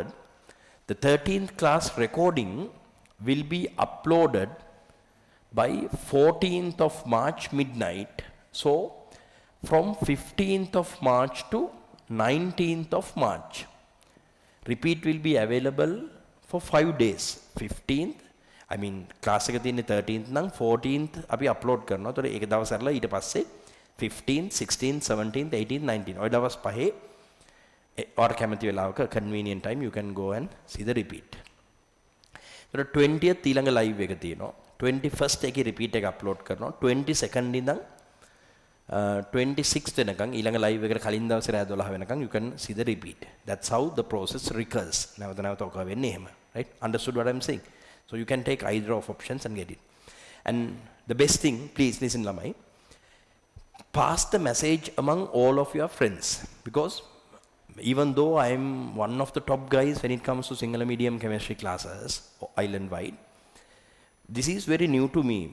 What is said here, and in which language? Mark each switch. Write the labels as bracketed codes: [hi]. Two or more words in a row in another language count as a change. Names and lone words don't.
[en] The 13th class recording will be uploaded by 14th of March midnight. So, from 15th of March to 19th of March. Repeat will be available for 5 days. [si] 15th, [en] I mean, [si] class එක තියෙන්නේ 13th නම් 14th අපි upload කරනවා. ඒතකොට ඒක දවස් අරලා ඊට පස්සේ 15th, 16th, 17th, 18th, 19th. ඔය දවස් පහේ or කැමති වෙලාවක [en] convenient time you can go and see the repeat. [si] ඒතකොට 20th ඊළඟ live එක තියෙනවා. 21st එකේ repeat එක upload කරනවා. 22nd ඉඳන් 26th වෙනකන් ඊළඟ live එකට කලින් දවසේ රෑ 12 වෙනකන් [en] you can see the repeat. That's how the process recurs. [si] නැවත නැවත ඔක වෙන්නේ එහෙම. [en] Right? Understood what I'm saying? So you can take either of options and get it. And the best thing, please listen lamai, pass the message among all of your friends, because even though I am one of the top guys when it comes to single medium chemistry classes island wide, this is very new to me.